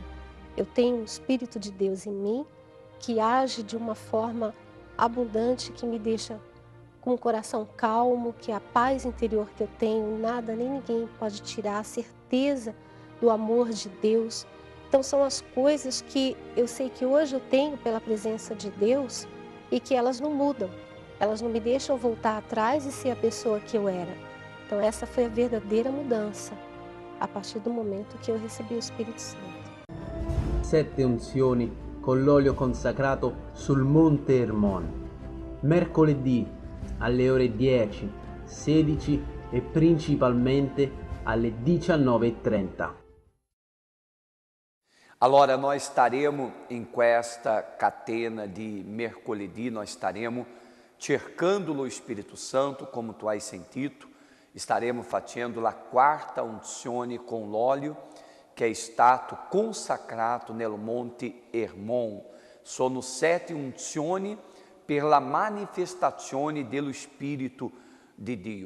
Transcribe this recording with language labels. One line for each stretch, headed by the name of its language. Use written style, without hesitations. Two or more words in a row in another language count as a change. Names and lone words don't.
Portuguese: Eu tenho um Espírito de Deus em mim que age de uma forma abundante, que me deixa com o coração calmo, que a paz interior que eu tenho, nada nem ninguém pode tirar, a certeza do amor de Deus. Então são as coisas que eu sei que hoje eu tenho pela presença de Deus e que elas não mudam. Elas não me deixam voltar atrás e ser a pessoa que eu era. Então essa foi a verdadeira mudança, a partir do momento que eu recebi o Espírito Santo.
Italian: 7 unzioni con l'olio consacrato sul Monte Hermon. Mercoledì alle ore 10, 16 e principalmente alle 19:30. Allora
Portuguese: nós estaremos em
Italian: questa catena de mercoledì,
Portuguese: nós estaremos
Italian: cercando
Portuguese: o Espírito Santo, como
Italian: tu hai sentito, estaremos facendo la quarta unzione con l'olio, che è stato consacrato nel Monte Hermon. Sono 7 unzioni per la manifestazione dello Spirito di Dio.